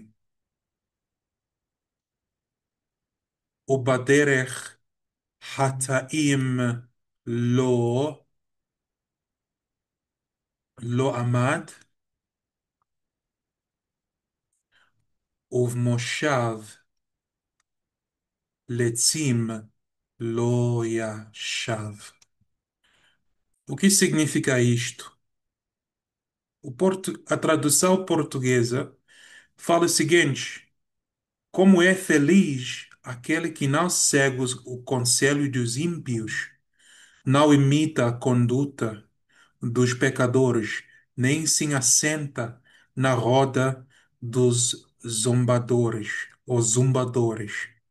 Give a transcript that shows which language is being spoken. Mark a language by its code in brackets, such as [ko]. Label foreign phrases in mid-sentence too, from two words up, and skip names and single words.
[he] ובדרך חטאים לא, לא עמד, ובמושב לצים לא ישב. [pt] O que significa isto? A tradução portuguesa fala o seguinte: como é feliz aquele que não segue o conselho dos ímpios, não imita a conduta dos pecadores, nem se assenta na roda dos zombadores ou zumbadores.